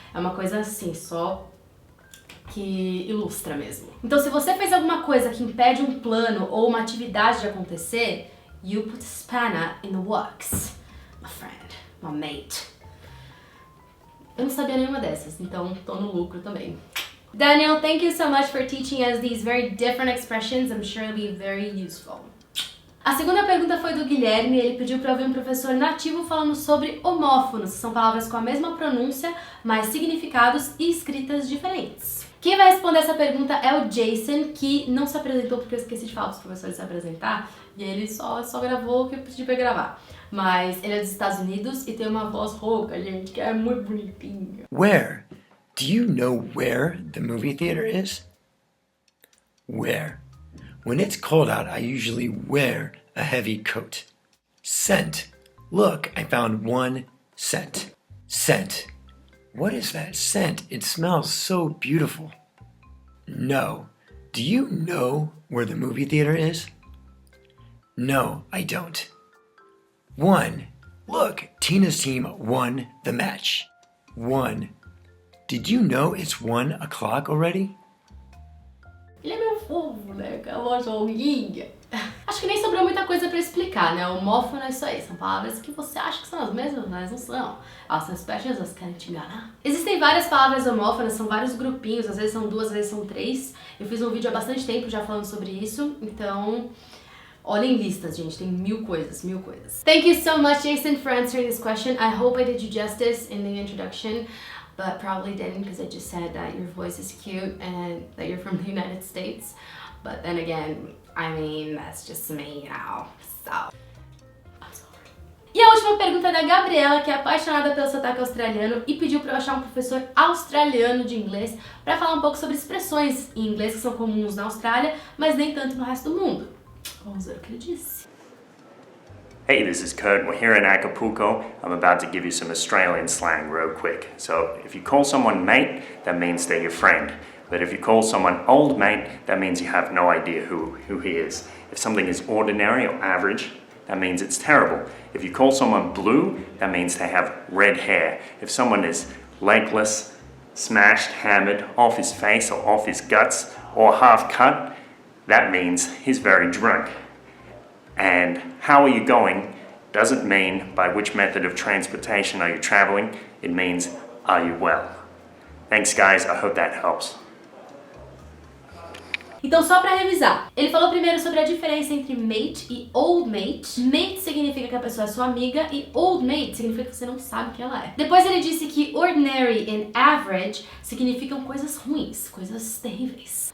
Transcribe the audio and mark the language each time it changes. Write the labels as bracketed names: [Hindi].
[Portuguese] É uma coisa assim, só que ilustra mesmo. Então, se você fez alguma coisa que impede um plano ou uma atividade de acontecer, [English] you put a spanner in the works, my friend, my mate. [Portuguese] Eu não sabia nenhuma dessas, então tô no lucro também. [English] Daniel, thank you so much for teaching us these very different expressions. I'm sure it'll be very useful. [Portuguese] A segunda pergunta foi do Guilherme. Ele pediu para ouvir um professor nativo falando sobre homófonos, que são palavras com a mesma pronúncia, mas significados e escritas diferentes. Quem vai responder essa pergunta é o Jason, que não se apresentou porque eu esqueci de falar para os professores se apresentar, e ele só gravou o que eu pedi para gravar. Mas ele é dos Estados Unidos e tem uma voz rouca, gente, que é muito bonitinha. [English] Where? Do you know where the movie theater is? Where? When it's cold out, I usually wear a heavy coat. Scent. Look, I found 1 cent. Scent. What is that scent? It smells so beautiful. No. Do you know where the movie theater is? No, I don't. 1. Look, Tina's team won the match. 1. Did you know it's 1 o'clock already? [Portuguese] Ele é meio fofo, né? Com a voz longuinha. Acho que nem sobrou muita coisa pra explicar, né? Homófono é isso aí, são palavras que você acha que são as mesmas, mas não são. Elas são espécies, elas querem te enganar. Existem várias palavras homófonas, são vários grupinhos, às vezes são 2, às vezes são 3. Eu fiz um vídeo há bastante tempo já falando sobre isso, então olhem listas, gente, tem mil coisas, mil coisas. [English] Thank you so much, Jason, for answering this question. I hope I did you justice in the introduction, but probably didn't because I just said that your voice is cute and that you're from the United States. But then again, I mean, that's just me, you know, so... I'm sorry. [Portuguese] E a última pergunta é da Gabriela, que é apaixonada pelo sotaque australiano e pediu pra eu achar um professor australiano de inglês pra falar um pouco sobre expressões em inglês que são comuns na Austrália, mas nem tanto no resto do mundo. Vamos ver o que ele disse. [English] Hey, this is Kurt. We're here in Acapulco. I'm about to give you some Australian slang real quick. So, if you call someone mate, that means they're your friend. But if you call someone old mate, that means you have no idea who he is. If something is ordinary or average, that means it's terrible. If you call someone blue, that means they have red hair. If someone is legless, smashed, hammered, off his face or off his guts, or half cut, that means he's very drunk. And how are you going doesn't mean by which method of transportation are you traveling, it means are you well. Thanks guys, I hope that helps. [Portuguese] Então, só pra revisar, ele falou primeiro sobre a diferença entre mate e old mate. Mate significa que a pessoa é sua amiga e old mate significa que você não sabe quem ela é. Depois ele disse que ordinary e average significam coisas ruins, coisas terríveis.